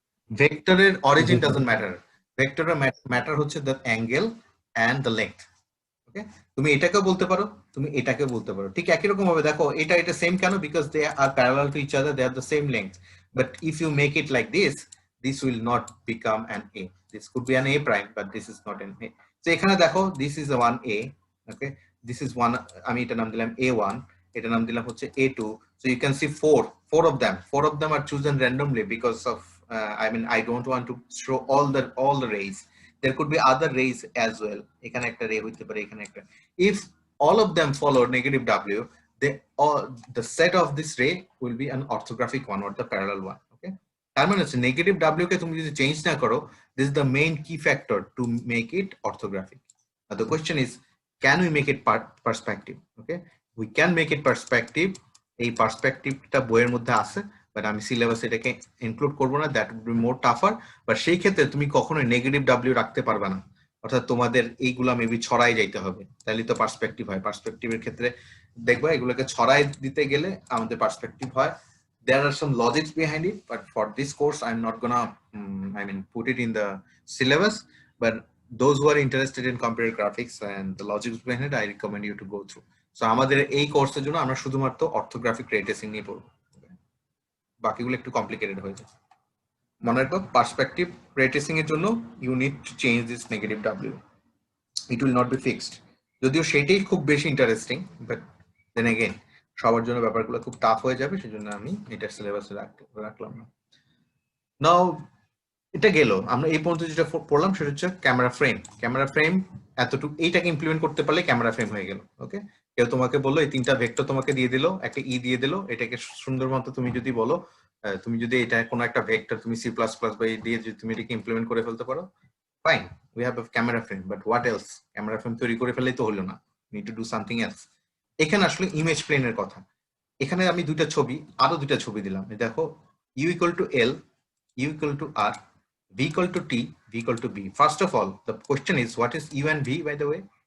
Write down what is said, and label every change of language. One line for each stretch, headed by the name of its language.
English: ভেক্টরের origin doesn't matter, ভেক্টরের matter হচ্ছে the angle and the length, okay?
Bangla: তুমি এটাকেও বলতে পারো, তুমি এটাকেও বলতে পারো, ঠিক একই রকম ভাবে। দেখো এটা সেম কেন?
English: Because they are parallel to each other, they are the same length, but if you make it like this will not become an A. This could be an A prime, but this is not an A.
Bangla: So এখানে দেখো,
English: this is a one A, okay?
Bangla: This is one, আমি এটা নাম দিলাম A1, এটা নাম দিলাম হচ্ছে A2.
English: So you can see four of them are chosen randomly because of I mean I don't want to show all the rays. There could be other rays as well.
Bangla: এখানে একটা রে হইতে পারে, এখানে একটা।
English: If all of them follow negative W, the set of this ray will be an orthographic one or the parallel one, okay?
Bangla: তার মানে হচ্ছে নেগেটিভ ডাব্লিউ কে তুমি যদি চেঞ্জ না করো,
English: This is the main key factor to make it orthographic. The question is, can we make it perspective? Okay, we can make it perspective.
Bangla: এই পার্সপেক্টিভটা বইয়ের মধ্যে আছে, বাট আমি সিলেবাস এটাকে ইনক্লুড করবো না, that would be more টাফার। But সেই ক্ষেত্রে তুমি কখনোই নেগেটিভ ডাব্লিউ রাখতে পারবে না, অর্থাৎ তোমাদের এইগুলা মেবি ছড়াই যাইতে হবে, তাহলে তো পার্সপেক্টিভ হয়। পার্সপেক্টিভের ক্ষেত্রে দেখবা এগুলোকে ছড়াই দিতে গেলে আমাদের পার্সপেক্টিভ হয়।
English: There are some logics behind it, but for this course I'm not gonna put it in the syllabus, but those who are interested in computer graphics and the logics behind it, I recommend you to go through.
Bangla: So আমাদের এই কোর্সের জন্য আমরা শুধুমাত্র orthographic রে tracing নিয়ে পড়ব, বাকিগুলো একটু কমপ্লিকেটেড হয়ে যায়। মনে রাখো, পার্সপেক্টিভ রে ট্রেসিং এর জন্য
English: you need to change this negative W. It will not be fixed.
Bangla: যদিও সেটাই খুব বেশি ইন্টারেস্টিং, but then again সবার জন্য ব্যাপারগুলো খুব টাফ হয়ে যাবে, সেজন্য আমি এটা সিলেবাসে রাখলাম না। নাও এটা গেল, আমরা এই পর্যন্ত যেটা পড়লাম সেটা হচ্ছে ক্যামেরা ফ্রেম। ক্যামেরা ফ্রেম এতটুকু, এইটাকে ইমপ্লিমেন্ট করতে পারলে ক্যামেরা ফ্রেম হয়ে গেল, ওকে? কেউ তোমাকে বললো এই তিনটা ভেক্টর তোমাকে দিয়ে দিল, একটা ই দিয়ে দিল, এটাকে সুন্দর মতো তুমি যদি বলো, তুমি যদি এটা কোনো একটা ভেক্টর তুমি C++ বা এই দিয়ে যদি তুমি এটাকে ইমপ্লিমেন্ট করে ফেলতে পারো, fine,
English: We have a camera frame. But what else?
Bangla: Camera frame তৈরি করে ফেললেই তো হলো না, need to do something else. এখানে আসলে ইমেজ প্লেনের কথা। এখানে আমি আরো দুইটা ছবি দিলাম, দেখো, U = L, U = R, V = T, V = B.
English: First of all, the question is, what is U and V, by the way?